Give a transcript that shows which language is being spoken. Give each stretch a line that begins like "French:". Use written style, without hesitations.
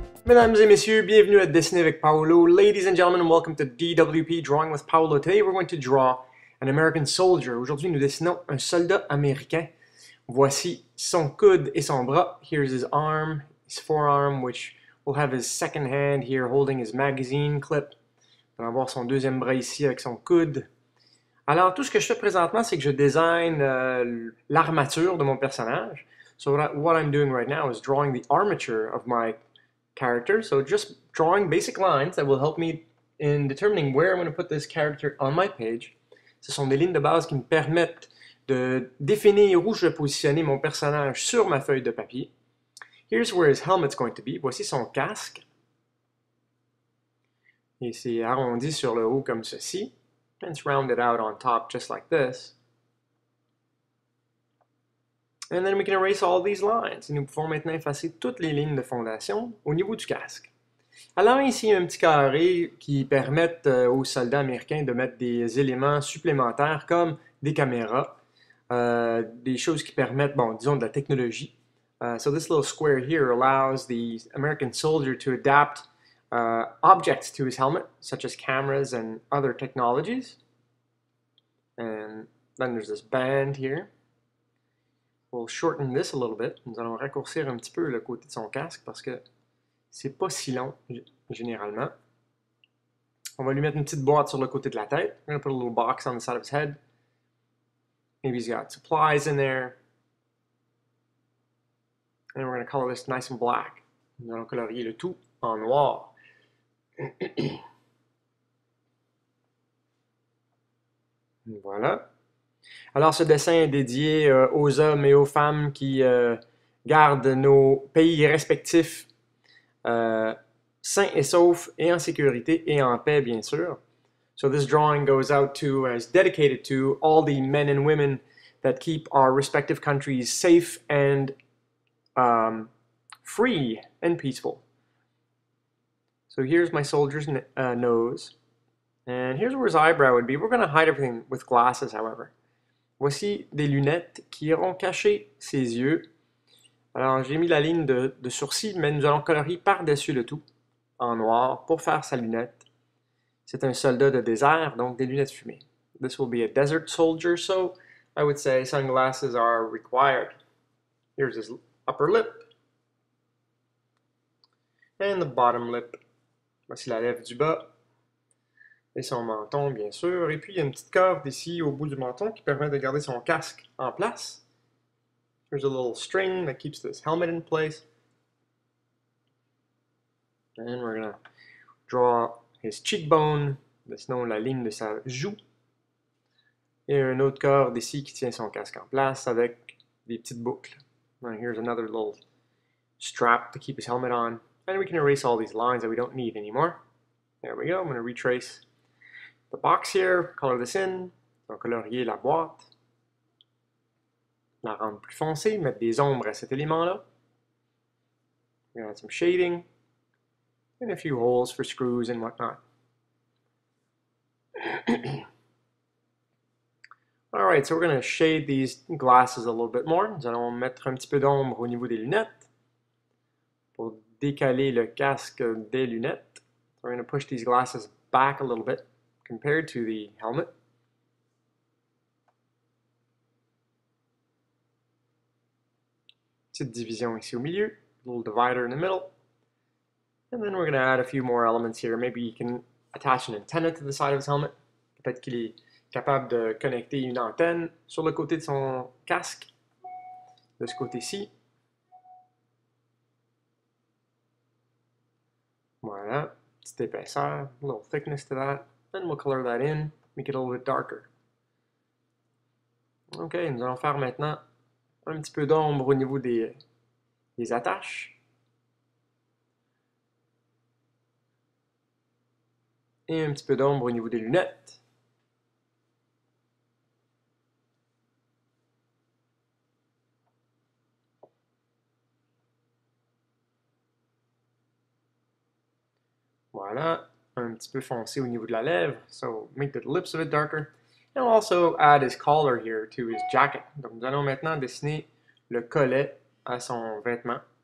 French: Mesdames et messieurs, bienvenue à Dessiner avec Paolo.
English: Ladies and gentlemen, welcome to DWP Drawing with Paolo. Today we're going to draw an American soldier.
French: Aujourd'hui, nous dessinons un soldat américain. Voici son coude et son bras.
English: Here's his arm, his forearm, which will have his second hand here holding his magazine clip.
French: On va voir son deuxième bras ici avec son coude. Alors, tout ce que je fais présentement, c'est que je design l'armature de mon personnage.
English: So what I'm doing right now is drawing the armature of my character. So just drawing basic lines that will help me in determining where I'm going to put this character on my page.
French: Ce sont des lignes de base qui me permettent de définir où je vais positionner mon personnage sur ma feuille de papier.
English: Here's where his helmet's going to be.
French: Voici son casque. Et c'est arrondi sur le haut comme ceci.
English: And it's rounded out on top just like this. And then we can erase all these lines.
French: Et nous pouvons maintenant effacer toutes les lignes de fondation au niveau du casque. Alors ici, il y a un petit carré qui permet aux soldats américains de mettre des éléments supplémentaires comme des caméras, des choses qui permettent, bon, disons, de la technologie.
English: So this little square here allows the American soldier to adapt objects to his helmet, such as cameras and other technologies. And then there's this band here. We'll shorten this a little bit.
French: Nous allons raccourcir un petit peu le côté de son casque parce que c'est pas si long généralement. On va lui mettre une petite boîte sur le côté de la tête.
English: We're going to put a little box on the side of his head. Maybe he's got supplies in there. And we're going to color this nice and black.
French: Nous allons colorier le tout en noir. Voilà. Alors, ce dessin est dédié aux hommes et aux femmes qui gardent nos pays respectifs sains et saufs et en sécurité et en paix, bien sûr.
English: So this drawing goes out to, is dedicated to all the men and women that keep our respective countries safe and free and peaceful. So here's my soldier's nose. And here's where his eyebrow would be. We're going to hide everything with glasses, however.
French: Voici des lunettes qui iront cacher ses yeux. Alors, j'ai mis la ligne de sourcil, mais nous allons colorier par-dessus le tout, en noir, pour faire sa lunette. C'est un soldat de désert, donc des lunettes fumées.
English: This will be a desert soldier, so I would say sunglasses are required. Here's his upper lip. And the bottom lip.
French: Voici la lèvre du bas. Et son menton, bien sûr. Et puis, il y a une petite corde ici au bout du menton qui permet de garder son casque en place.
English: There's a little string that keeps this helmet in place. And we're going to draw his cheekbone.
French: Dessinons la ligne de sa joue. Et une autre corde ici qui tient son casque en place avec des petites boucles.
English: And here's another little strap to keep his helmet on. And we can erase all these lines that we don't need anymore. There we go. I'm going to retrace the box here, color this in.
French: On va colorier la boîte. La rendre plus foncée, mettre des ombres à cet élément-là.
English: We're going to add some shading. And a few holes for screws and whatnot. Alright, so we're going to shade these glasses a little bit more.
French: Nous allons mettre un petit peu d'ombre au niveau des lunettes pour décaler le casque des lunettes.
English: We're going to push these glasses back a little bit compared to the helmet.
French: Petite division ici au milieu,
English: a little divider in the middle. And then we're going to add a few more elements here. Maybe you can attach an antenna to the side of his helmet.
French: Peut-être qu'il est capable de connecter une antenne sur le côté de son casque, de ce côté-ci. Voilà, petite épaisseur,
English: a little thickness to that. Then we'll color that in, make it a little bit darker.
French: Ok, nous allons faire maintenant un petit peu d'ombre au niveau des attaches. Et un petit peu d'ombre au niveau des lunettes. Voilà, un petit peu foncé au niveau de la lèvre,
English: so make the lips a bit darker. And we'll also add his collar here to his jacket.
French: Donc nous allons maintenant dessiner le collet à son vêtement.